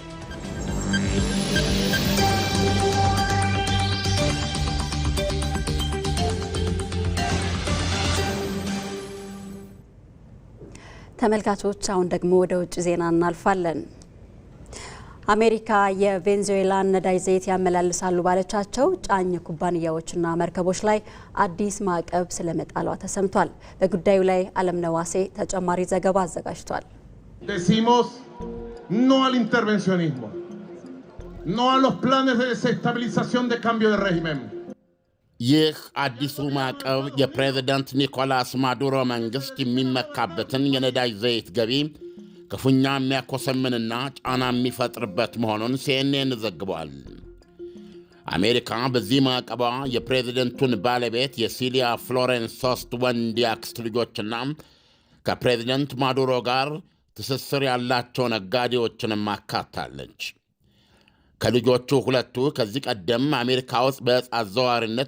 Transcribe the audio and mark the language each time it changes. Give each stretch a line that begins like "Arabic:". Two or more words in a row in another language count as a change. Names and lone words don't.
Amharic: ተመልካቾች አሁን ደግሞ ወደ ውጭ ዜና እናልፋለን። አሜሪካ የቬንዙዌላን ነዳጅ ዘይት ያመላልሳሉ ባለቻቸው ጫኝ ኩባንያዎችና መርከቦች ላይ አዲስ ማዕቀብ ስለመጣሏ ተሰምቷል። በጉዳዩ ላይ አለምነህ ዋሴ ተጨማሪ ዘገባ አዘጋጅቷል።
Spanish: Decimos no al intervencionismo, no a los planes de desestabilización de cambio de régimen.
Amharic: ይህ አዲሱ ማዕቀብ የፕሬዝዳንት ኒኮላስ ማዱሮ መንግስት የሚመካበትን የነዳጅ ዘይት ገቢ ክፉኛ የሚያኮሰምንና ጫና የሚፈጥርበት መሆኑን ሲኤንኤን ዘግቧል። አሜሪካ በዚህ ማዕቀቧ የፕሬዝደንቱን ባለቤት የሲሊያ ፍሎሬንስ 3 ወንድ የአክስት ልጆችና ከፕሬዝደንት ማዱሮ ጋር ትስስር ያላቸው ነጋዴዎችንም አካታለች። ከልጆቹ ሁለቱ ከዚህ ቀደም አሜሪካ ውስጥ በዕፅ አዘዋዋሪነት